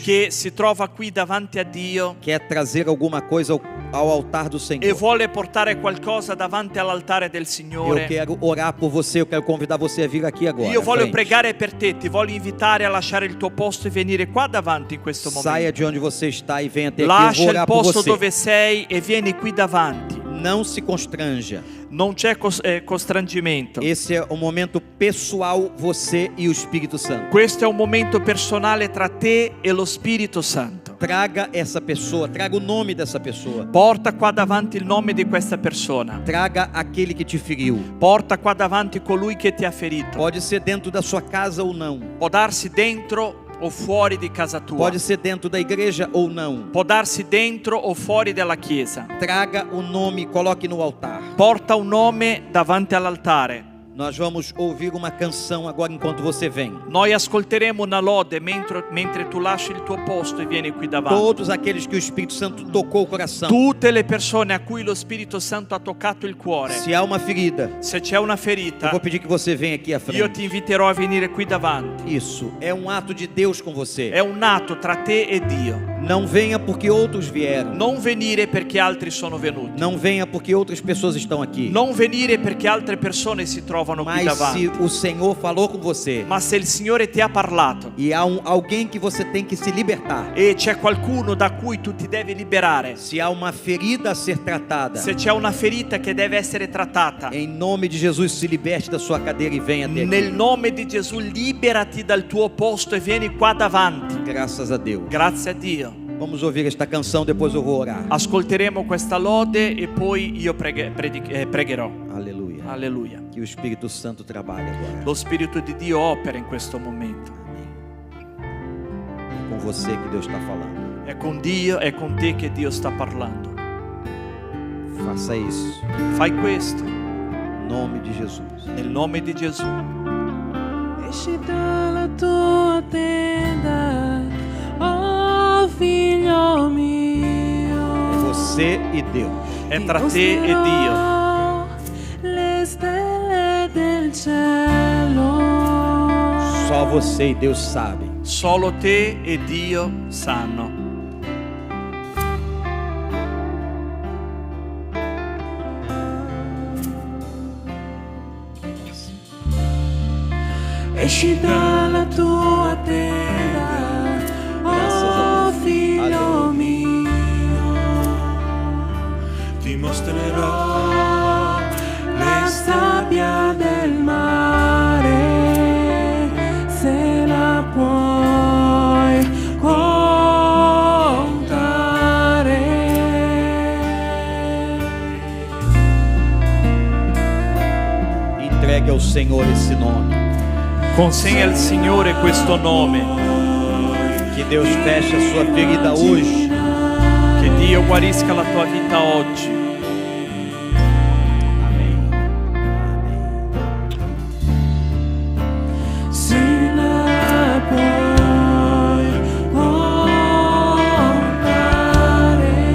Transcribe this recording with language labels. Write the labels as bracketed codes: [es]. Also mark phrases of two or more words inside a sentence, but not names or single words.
[it] che si trova qui davanti a Dio [pt] quer trazer alguma coisa ao altar do [it] e [pt] Senhor, [it] vuole portare qualcosa davanti all'altare del [pt] eu [it] Signore, [pt] quero orar por você, eu quero convidar você a vir aqui agora. [it] io voglio [pt] frente. [it] pregare per te, ti voglio invitare a lasciare il tuo posto e venire qua davanti in questo [pt] Saia [it] momento. [pt] de onde você está e venha até aqui, eu vou [it] Lascia il [pt] orar por [it] posto [pt] você. [it] dove sei e vieni qui davanti. [pt] Não se constranja. [it] Non c'è constrangimento. [pt] Esse é o momento pessoal, você e o Espírito Santo. [it] Questo è un momento personale tra te e lo Spirito Santo. [pt] Traga essa pessoa, traga o nome dessa pessoa. [it] Porta qua davanti il nome di questa persona. [pt] Traga aquele que te feriu. [it] Porta qua davanti colui che ti ha ferito. [pt] Pode ser dentro da sua casa ou não. [it] Può darsi dentro o fuori di casa tua. [pt] Pode ser dentro da igreja ou não. [it] Può darsi dentro o fuori dalla chiesa. [pt] Traga o nome e coloque no altar. [it] Porta un nome davanti all'altare. [pt] Nós vamos ouvir uma canção agora enquanto você vem. [it] Noi ascolteremo una lode mentre tu lasci il tuo posto e vieni qui davanti. [pt] Todos aqueles que o Espírito Santo tocou o coração. [it] Tutte le persone a cui lo Spirito Santo ha toccato il cuore. [pt] Se há uma ferida, [it] Se c'è una [pt] eu [it] ferita, [pt] vou pedir que você venha aqui à [it] io [pt] frente. [it] ti inviterò a venire qui davanti. [pt] Isso é um ato de Deus com você. [it] È un atto tra te e Dio. [pt] Não venha porque outros vieram. [it] Non venire perché altri sono venuti. [pt] Não venha porque outras pessoas estão aqui. [it] Non venire perché altre persone si trovano qui [pt] Mas [it] davanti. [pt] se o Senhor falou com você [it] Ma se il Signore ti ha parlato [pt] e há alguém que você tem que se libertar, [it] e c'è qualcuno da cui tu ti devi liberare, [pt] se há uma ferida a ser tratada, [it] se c'è una ferita che deve essere trattata, [pt] em nome de Jesus, se liberte da sua cadeira e venha até [it] nel [pt] aqui. [it] nome di Gesù liberati dal tuo posto e vieni qua davanti. [pt] Graças a Deus. [it] Grazie a Dio. [pt] Vamos ouvir esta canção, depois eu vou orar. [it] Ascolteremo questa lode e poi io pregherò. [pt] Aleluia. [it] Alleluia. [pt] Que o Espírito Santo trabalhe agora. [it] Lo Spirito di Dio opera in questo momento. [pt] É com você que Deus está falando. [it] È con Dio, è con te che Dio sta parlando. [pt] Faça isso. [it] Fai questo [pt] Em nome de Jesus. [it] nel nome di Gesù. Esci dalla tua tenda, oh figlio mio. [pt] É você e Deus. [it] È tra te e Dio. Le stelle del cielo. [pt] Só você e Deus sabem. [it] Solo te e Dio sanno. Esci dalla tua tenda, oh figlio mio. Ti mostrerò La sabbia del mare, se la puoi contare. [pt] Entregue ao Senhor esse nome. [it] Consegna al Signore questo nome. [pt] Que Deus feche a sua ferida hoje. [it] Che Dio guarisca la tua vita oggi. [pt] Amém. [it] Se la puoi contare.